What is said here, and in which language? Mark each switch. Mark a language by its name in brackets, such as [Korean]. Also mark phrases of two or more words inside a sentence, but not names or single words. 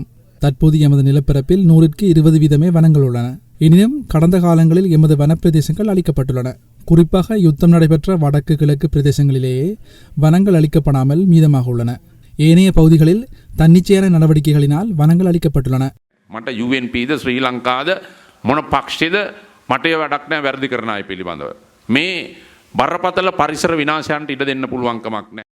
[Tamil] தற்போது எமது நிலப்பரப்பில் 100க்கு 20 வீதமே வனங்கள் உள்ளன. எனினும் கடந்த காலங்களில் எமது வனப்பிரதேசங்கள் அளிக்கப்பட்டுள்ளன. குறிப்பாக யுத்தம் நடைபெற்ற வடக்கு கிழக்கு பிரதேசங்களிலேயே வனங்கள் அளிக்கப்படாமல் மீதமாக உள்ளன. ஏனைய பகுதிகளில் தன்னிச்சையான நடவடிக்கைகளினால் வனங்கள் அளிக்கப்பட்டுள்ளன. [Sinhala] මට UNPද ශ්‍රී ලංකාද මොන පක්ෂයේද මට ඒ වැඩක් නැහැ වැරදි කරන අය පිළිබඳව. මේ බරපතල පරිසර විනාශයන්ට ඉඩ දෙන්න පුළුවන් කමක් නැහැ.